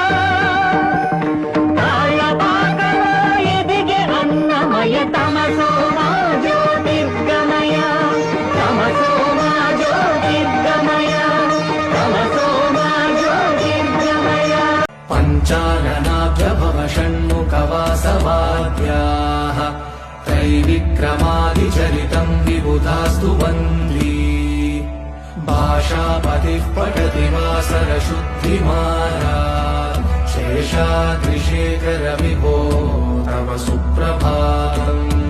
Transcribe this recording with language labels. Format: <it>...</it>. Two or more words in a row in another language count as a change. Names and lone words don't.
<te>తాళపాకలో ఎదిగే అన్నమయ</te> <sa>తమసో మా జ్యోతిర్గమయ. తమసో మా జ్యోతిర్గమయ. తమసో మా జ్యోతిర్గమయ. పంచాననాభ్యభవ షణ్ముఖవాసవాద్యాః त्रैविक्रमादिचरितं विबुधास्तु वन्दी. भाषापतिः पठति वासरशुद्धिमानात् शेषाद्रिशेखर विभो तव सुप्रभातम्.</sa>